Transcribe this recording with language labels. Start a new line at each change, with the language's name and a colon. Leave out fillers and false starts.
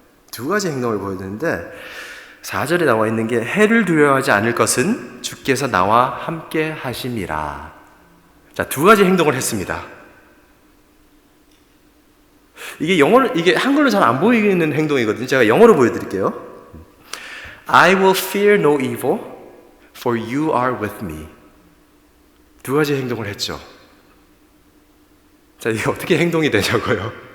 Korean: 두 가지 행동을 보여주는데 4절에 나와 있는 게 해를 두려워하지 않을 것은 주께서 나와 함께 하심이라. 자, 두 가지 행동을 했습니다. 이게 한글로 잘 안 보이는 행동이거든요. 제가 영어로 보여드릴게요.
English: I will fear no evil, for you are with me.
Korean: 두 가지 행동을 했죠. 자, 이게 어떻게 행동이 되냐고요?